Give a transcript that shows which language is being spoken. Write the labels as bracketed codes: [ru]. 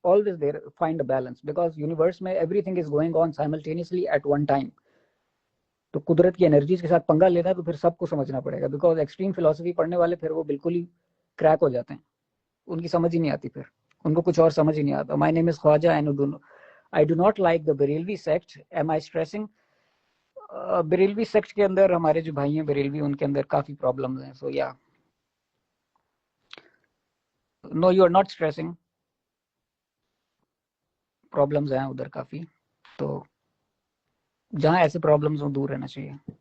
[en] Always there find a balance, because universe میں everything is going on simultaneously at one time. [ur] تو قدرت کی energies کے ساتھ پنگا لینا ہے تو پھر سب کو سمجھنا پڑے گا, بیکاز ایکسٹریم فلسفی پڑھنے والے پھر وہ بالکل ہی کریک ہو جاتے ہیں, ان کی سمجھ ہی نہیں آتی, پھر ان کو کچھ اور سمجھ ہی نہیں آتا. [en] My name is Khwaja and I do not like the Barelvi sect. Am I stressing? [ur] Barelvi sect کے اندر ہمارے جو بھائی ہیں بریلوی, ان کے اندر کافی پرابلمز ہیں. [en] so yeah no you are not stressing, [ur] problems ہیں ادھر کافی. تو جہاں ایسے پرابلمز ہوں دور رہنا چاہیے.